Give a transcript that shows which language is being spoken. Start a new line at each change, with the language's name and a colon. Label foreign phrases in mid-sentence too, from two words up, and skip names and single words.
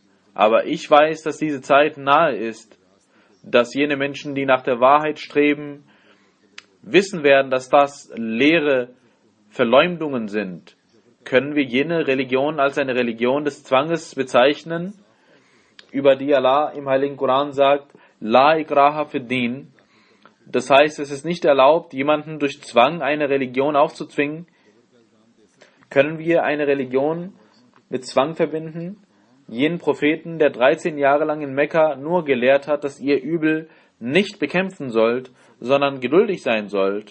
German: Aber ich weiß, dass diese Zeit nahe ist, dass jene Menschen, die nach der Wahrheit streben, wissen werden, dass das leere Verleumdungen sind. Können wir jene Religion als eine Religion des Zwanges bezeichnen? über die Allah im Heiligen Koran sagt,
Arabic: لا إكراه في الدين.
German: Das heißt, es ist nicht erlaubt, jemanden durch Zwang eine Religion aufzuzwingen. Können wir eine Religion mit Zwang verbinden? Jenen Propheten, der 13 Jahre lang in Mekka nur gelehrt hat, dass ihr Übel nicht bekämpfen sollt, sondern geduldig sein sollt.